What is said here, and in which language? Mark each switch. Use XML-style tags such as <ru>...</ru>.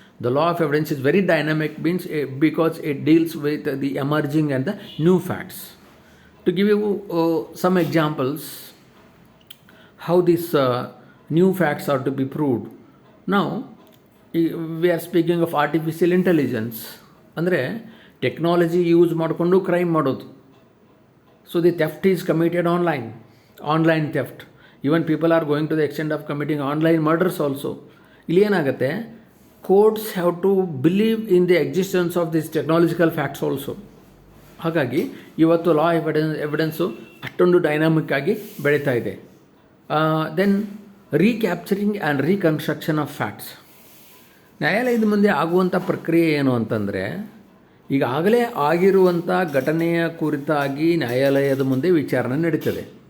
<en>The law of evidence is very dynamic means because it deals with the emerging and the new facts. To give you some examples how this new facts are to be proved.</en> <kn>ನಾವು</kn> <en>we are speaking of artificial intelligence,</en> <kn>ಅಂದರೆ technology use ಮಾಡಿಕೊಂಡು crime ಮಾಡೋದು.</kn> <en>So the theft is committed online theft. Even people are going to the extent of committing online murders also.</en> <kn>ಇಲ್ಲಿ ಏನಾಗುತ್ತೆ,</kn> <en>courts have to believe in the existence of these technological facts also.</en> <kn>ಹಾಗಾಗಿ ಇವತ್ತು ಲಾ evidence ಅಷ್ಟೊಂದು dynamic ಆಗಿ ಬೆಳೀತಾ ಇದೆ.</kn> <en>Then recapturing and reconstruction of facts.</en> <kn>ನ್ಯಾಯಾಲಯದ ಮುಂದೆ ಆಗುವಂಥ ಪ್ರಕ್ರಿಯೆ ಏನು ಅಂತಂದರೆ, ಈಗಾಗಲೇ ಆಗಿರುವಂಥ ಘಟನೆಯ ಕುರಿತಾಗಿ ನ್ಯಾಯಾಲಯದ ಮುಂದೆ ವಿಚಾರಣೆ ನಡೀತದೆ.</kn>